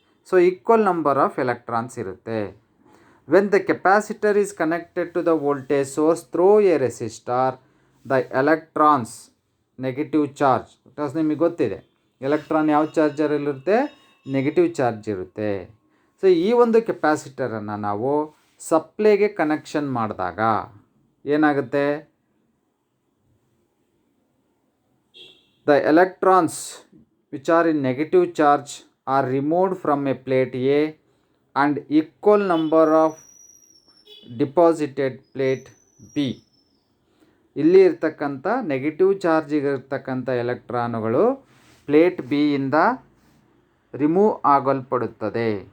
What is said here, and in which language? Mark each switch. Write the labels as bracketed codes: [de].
[kn] So equal number of electrons ಇರುತ್ತೆ. [en] when the capacitor is connected to the voltage source through a resistor, the electrons negative charge, because [kn] ನಿಮಗೆ ಗೊತ್ತಿದೆ electron ಯಾವ ಚಾರ್ಜರಲ್ಲಿರುತ್ತೆ, negative charge ಇರುತ್ತೆ. So ಈ ಒಂದು ಕೆಪಾಸಿಟರನ್ನು ನಾವು ಸಪ್ಲೈಗೆ connection ಮಾಡಿದಾಗ ಏನಾಗುತ್ತೆ, [en] the electrons which are in negative charge are removed from a plate A and equal number of deposited plate B. [kn] ಇಲ್ಲಿ ಇರ್ತಕ್ಕಂಥ ನೆಗೆಟಿವ್ ಚಾರ್ಜಿಗಿರ್ತಕ್ಕಂಥ ಎಲೆಕ್ಟ್ರಾನುಗಳು ಪ್ಲೇಟ್ ಬಿ ಇಂದ ರಿಮೂವ್ ಆಗಲ್ಪಡುತ್ತದೆ.